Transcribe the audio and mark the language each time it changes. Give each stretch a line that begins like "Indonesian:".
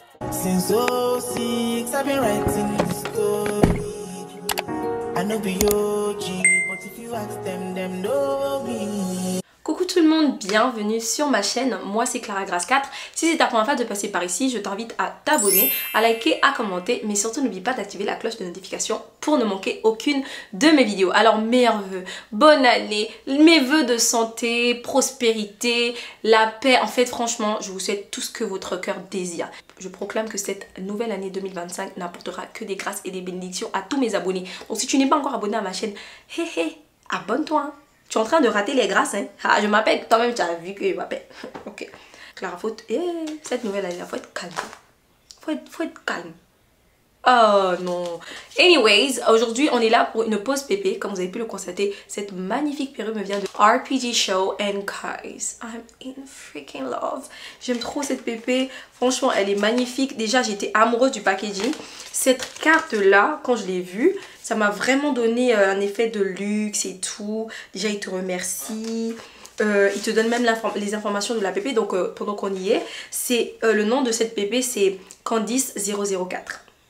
English: Since 06, I've been writing this story. I know be OG, but if you ask them know me.
French: Coucou tout le monde, bienvenue sur ma chaîne, moi c'est Clara Grace 4. Si c'est ta première fois de passer par ici, je t'invite à t'abonner, à liker, à commenter, mais surtout n'oublie pas d'activer la cloche de notification pour ne manquer aucune de mes vidéos. Alors meilleurs vœux, bonne année, mes vœux de santé, prospérité, la paix. En fait franchement, je vous souhaite tout ce que votre cœur désire. Je proclame que cette nouvelle année 2025 n'apportera que des grâces et des bénédictions à tous mes abonnés. Donc si tu n'es pas encore abonné à ma chaîne, abonne-toi hein. Tu es en train de rater les grâces, hein. Ah, je m'appelle, toi-même tu as vu que je m'appelle. Ok. Clara, cette nouvelle année, faut être calme. Faut être calme. Oh non. Anyways, aujourd'hui on est là pour une pause pépé. Comme vous avez pu le constater, cette magnifique perruque me vient de RPG Show.
English: And guys, I'm in freaking love.
French: J'aime trop cette pépé. Franchement, elle est magnifique. Déjà, j'étais amoureuse du packaging. Cette carte là, quand je l'ai vue, ça m'a vraiment donné un effet de luxe et tout. Déjà, il te remercie. Il te donne même les informations de la pépé. Donc, pendant qu'on y est, c'est le nom de cette pépé, c'est Candice 004.